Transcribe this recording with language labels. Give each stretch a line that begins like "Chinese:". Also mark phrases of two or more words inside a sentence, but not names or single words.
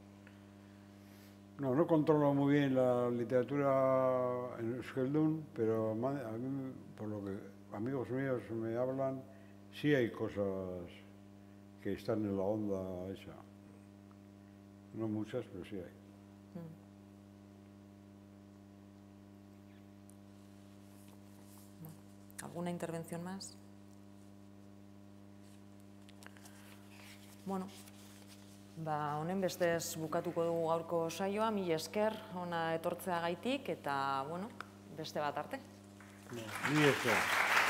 Spanish: No controlo muy bien la literatura en euskaldun, pero a mí, por lo que amigos míos me hablan, sí hay cosas que están en la onda esa. No muchas, pero sí hay. ¿Alguna intervención más?
Basque: Bueno, honen bestez bukatuko dugu gaurko saioa, mila esker hona etortzeagaitik eta, bueno, beste bat arte. Mila esker.